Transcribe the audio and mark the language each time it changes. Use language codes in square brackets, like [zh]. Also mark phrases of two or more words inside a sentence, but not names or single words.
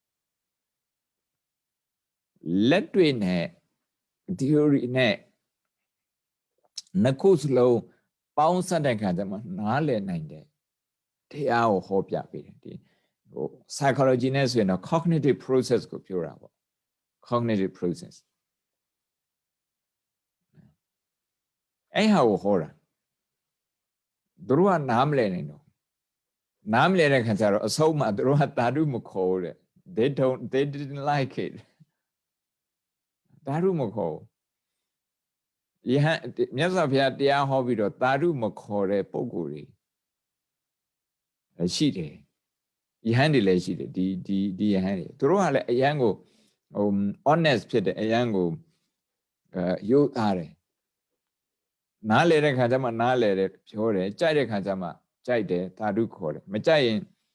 [my] လက်တွေ့နဲ့ theory နဲ့နှစ်ခုစလုံးပေါင်းစပ်တဲ့ခါကျမှနားလည်နိုင်တယ်တရားကိုဟောပြပေးတယ်ဒီpsychology နဲ့ဆိုရင်တော့ [en] cognitive process [my] ကိုပြောတာပေါ့ [en] cognitive process [my] အဲ့ဟာကိုဟောတာသူတို့ကနားမလည်နိုင်တော့နားမလည်တဲ့ခါကျတော့အဆုံးမှာသူတို့ကတာရုမခေါ်တဲ့ [en] they didn't like it [my] တာရုမခေါ်ယဟန်မြတ်စွာဘုရားတရားဟောပြီးတော့တာရုမခေါ်တဲ့ပုံကိုယ်တွေ ရှိတယ်ယဟန်တွေလည်းရှိတယ်ဒီယဟန်တွေသူတို့ကလည်းအယံကိုhonest ဖြစ်တယ်အယံကိုရိုးသားတယ်နားလေတဲ့ခါကျမှနားလေတယ်ပြောတယ်ကြိုက်တဲ့ခါကျမှကြိုက်တယ်သာဓုခေါ်တယ်မကြိုက်ရင်